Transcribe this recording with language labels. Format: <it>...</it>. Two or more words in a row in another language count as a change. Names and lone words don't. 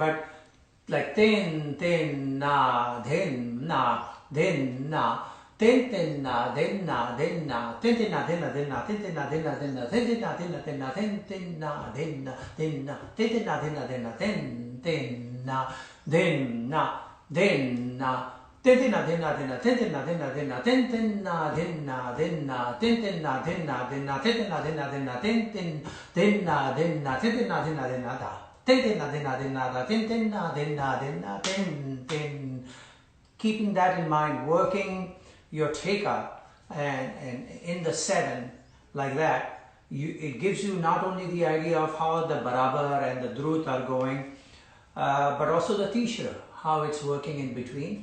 <en>But like tin, tin, na, din, na, din, na, tin, tin, na, din, na, din, na, tin, tin, na, din, na, din, na, tin, tin, na, din, na, din, na, tin, tin, na, din, na, din, na, tin, tin, na, din, na, din, na, tin, tin, na, din, na, din, na, tin, tin, na, din, na, din, na. Tintin dinna dinna tintin dinna dinna tintin dinna dinna tintin dinna dinna tintin dinna dinna tintin dinna dinna tintin dinna dinna da tintin dinna dinna da tintin dinna dinna tintin. Keeping that in mind, working your theka and in the seven like that, it gives you not only the idea of how the barabar and the drut are going, but also the tishra, how it's working in between.</en>